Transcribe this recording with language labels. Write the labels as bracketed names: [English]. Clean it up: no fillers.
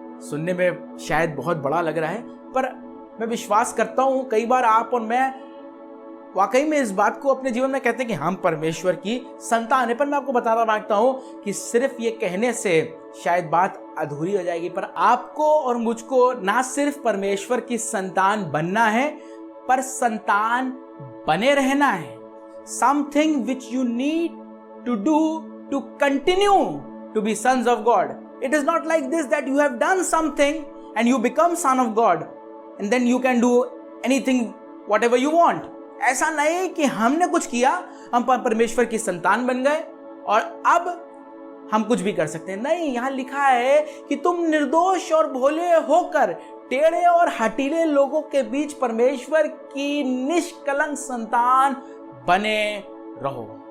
[Hindi] सुनने में शायद बहुत बड़ा लग रहा है, पर मैं विश्वास करता हूं कई बार आप और मैं वाकई में इस बात को अपने जीवन में कहते हैं कि हम परमेश्वर की संतान है। पर मैं आपको बताना मांगता हूं कि सिर्फ ये कहने से शायद बात अधूरी हो जाएगी, पर आपको और मुझको ना सिर्फ परमेश्वर की संतान बनना है, पर संतान बने रहना है। [English] Something which you need to do to continue to be sons of God. It is not like this that you have done something and you become son of God and then you can do anything whatever you want. [Hindi] ऐसा नहीं कि हमने कुछ किया, हम परमेश्वर की संतान बन गए और अब हम कुछ भी कर सकते हैं। नहीं, यहाँ लिखा है कि तुम निर्दोष और भोले होकर टेढ़े और हटीले लोगों के बीच परमेश्वर की निष्कलंक संतान बने रहो।